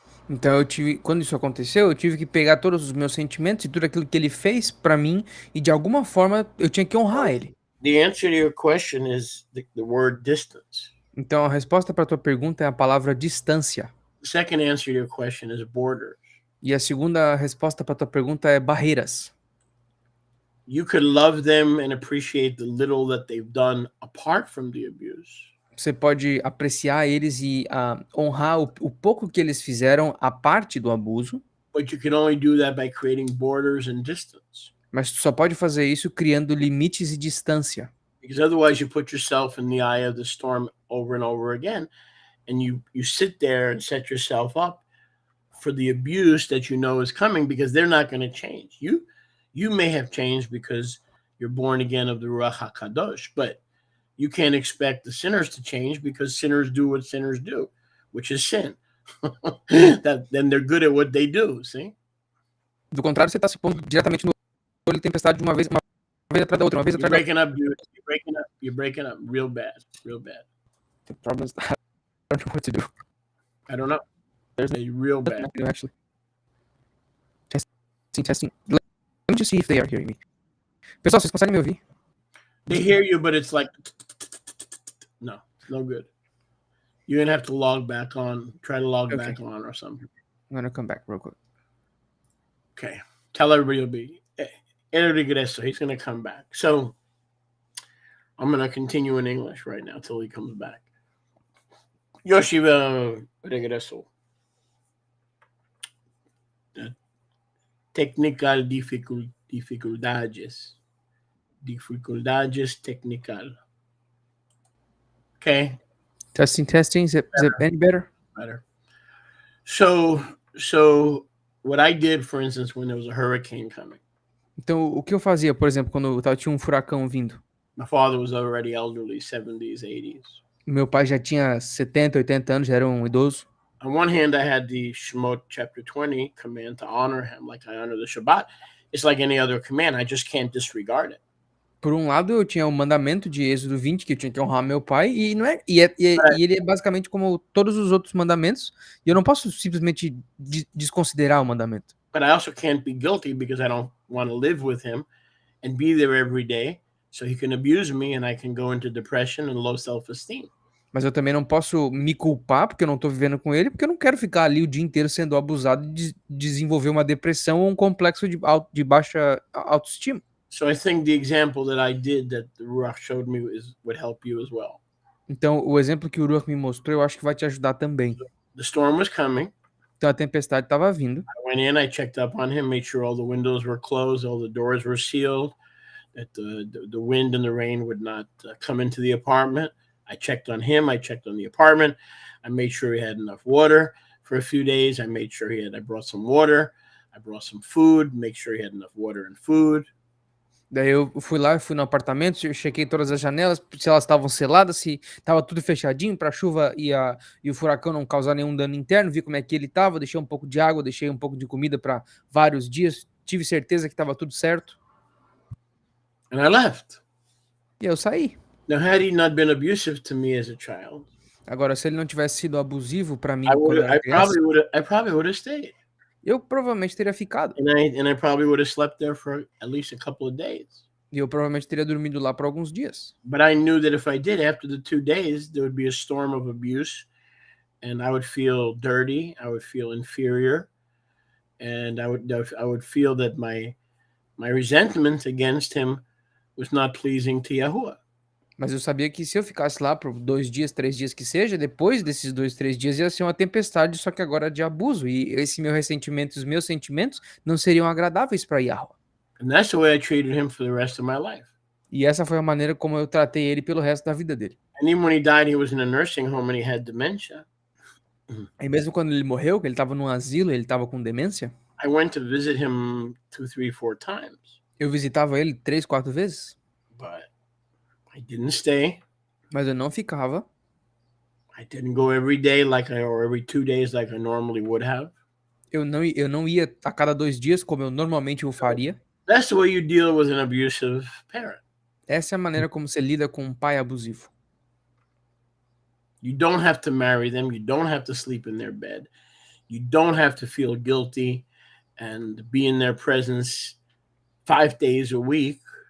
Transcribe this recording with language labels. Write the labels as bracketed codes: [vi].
[pt] Então quando isso aconteceu, eu tive que pegar todos os meus sentimentos e tudo aquilo que ele fez pra mim e de alguma forma eu tinha que honrar ele. [en] The answer to your question is the word distance. [pt] Então a resposta para tua pergunta é a palavra distância. [en] The second answer to your question is borders. [pt] E a segunda resposta para tua pergunta é barreiras. [en] You could love them and appreciate the little that they've done apart from the abuse. [pt] Você pode apreciar eles e honrar o pouco que eles fizeram à parte do abuso, [en] But you can only do that by creating borders and distance. [pt] mas tu só pode fazer isso criando limites e distância. [en] Because otherwise you put yourself in the eye of the storm over and over again, and you sit there and set yourself up for the abuse that you know is coming, because they're not going to change. You may have changed because you're born again of the Ruach HaKadosh, but you can't expect the sinners to change, because sinners do what sinners do, which is sin. Then they're good at what they do, see? [pt] Do contrário, você está se pondo diretamente no olho de tempestade de uma vez atrás da outra, uma vez [en] You're [pt] atrás da outra. [en] breaking up, dude. You're breaking up real bad, real bad. The problem is I don't know what to do. I don't know. There's Real nothing bad. I can do, actually. Testing. Let me just see if they are hearing me. [pt] Pessoal, vocês conseguem me ouvir? [en] They hear you, but it's like, no, it's no good. You're gonna have to log back on. Try to log Okay. back on or something. I'm gonna come back real quick. Okay. Tell everybody it'll be [es] regreso. [en] He's gonna come back. So I'm gonna continue in English right now till he comes back. [es] Yoshi regreso. [en] Technical [pt] dificuldades. Dificuldades [en] technical. Okay. Testing. Is it any better? Better. So what I did, for instance, when there was a hurricane coming, [pt] Então, o que eu fazia, por exemplo, quando tinha um furacão vindo? [en] my father was already elderly, 70s, 80s. [pt] Meu pai já tinha 70, 80 anos, já era um idoso. [en] On one hand, I had the Shemot chapter 20 command to honor him like I honor the Shabbat. It's like any other command. I just can't disregard it. [pt] Por um lado, eu tinha o mandamento de Êxodo 20, que eu tinha que honrar meu pai, e ele é basicamente como todos os outros mandamentos, e eu não posso simplesmente desconsiderar o mandamento. [en] But I also can't be guilty because I don't want to live with him and be there every day. So he can abuse me and I can go into depression and low self-esteem. [pt] Mas eu também não posso me culpar porque eu não tô vivendo com ele, porque eu não quero ficar ali o dia inteiro sendo abusado e desenvolver uma depressão ou um complexo de baixa autoestima. [en] So I think the example that I did that the Ruach showed me would help you as well. [pt] Então, o exemplo que o Ruach me mostrou, eu acho que vai te ajudar também. [en] The storm was coming. [pt] Então, a tempestade estava vindo. [en] I went in, I checked up on him, made sure all the windows were closed, all the doors were sealed, that the wind and the rain would not come into the apartment. I checked on him. I checked on the apartment. I made sure he had enough water for a few days. I made sure I brought some water. I brought some food, make sure he had enough water and food. [pt] Daí eu fui lá, fui no apartamento, eu chequei todas as janelas, se elas estavam seladas, se estava tudo fechadinho para a chuva e o furacão não causar nenhum dano interno, vi como é que ele estava, deixei um pouco de água, deixei um pouco de comida para vários dias, tive certeza que estava tudo certo. [en] And I left. [pt] E eu saí. [en] Now, had he not been abusive to me as a child, [pt] Agora, se ele não tivesse sido abusivo para mim [en] I [pt] quando eu era criança, [en] probably would have stayed. [pt] eu provavelmente teria ficado. [en] And I probably would have slept there for at least a couple of days. [pt] E eu provavelmente teria dormido lá por alguns dias. [en] But I knew that if I did, after the 2 days, there would be a storm of abuse, and I would feel dirty. I would feel inferior, and I would feel that my resentment against him was not pleasing to Yahuwah. [pt] Mas eu sabia que se eu ficasse lá por 2 dias, 3 dias que seja, depois desses 2, 3 dias ia ser uma tempestade, só que agora de abuso. E esse meu ressentimento, os meus sentimentos não seriam agradáveis para Yahweh. [en] And that's the way I treated him for the rest of my life. [pt] E essa foi a maneira como eu tratei ele pelo resto da vida dele. [en] And even when he died, he was in a nursing home and he had dementia. [pt] E mesmo quando ele morreu, que ele estava num asilo, ele estava com demência, [en] I went to visit him 2, 3, 4 times, [pt] eu visitava ele 3, 4 vezes, [en] but I didn't stay. [pt] mas eu não ficava. [en] I didn't go every day or every 2 days like I normally would have. [pt] Eu não ia a cada 2 dias como eu normalmente o faria. [en] That's the way you deal with an abusive parent. [pt] Essa é a maneira como você lida com um pai abusivo. [en] You don't have to marry them. You don't have to sleep in their bed. You don't have to feel guilty and be in their presence 5 days a week.